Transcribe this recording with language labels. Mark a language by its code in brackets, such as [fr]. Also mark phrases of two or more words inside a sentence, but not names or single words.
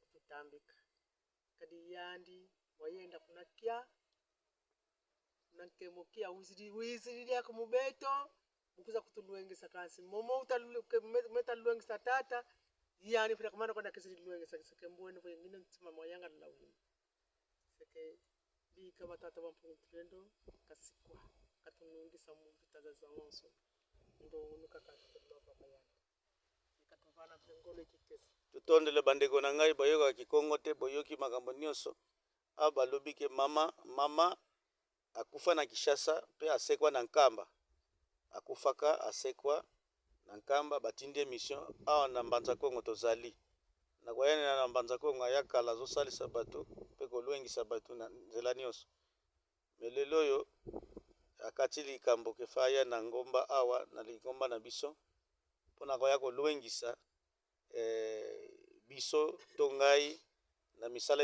[kg] kutambika kadi yandi wayenda kunakia nankemokia wizidi yako mubeto mukuza kutuluengesa kasi momo metaluengesa tata yani fika kamana kwenda kizidi luengesa seke mbweni fo ngine ntima moyanga la wini seke bi kama tata bampungu tulendo kasikwa katunungisa mu vitaza za onso ndo nukaka tuloba bayana ikatuvana ngolo kikesi [ln] tutondele bandeko na ngai boyoka kikongote boyoki makambo nyonso aba lobike mama akufa na Kishasa pe asekwa na nkamba akufaka asekwa na nkamba batindi émission awa na mbanza Kongo tozali na koyenena na mbanza Kongo ayakala azosalisa bato mpe kolwengisa bato na nzela nyonso me lelo oyo akati likambo kefa aya na ngomba awa na lingomba na biso mpona koya kolwengisa biso to ngai na misala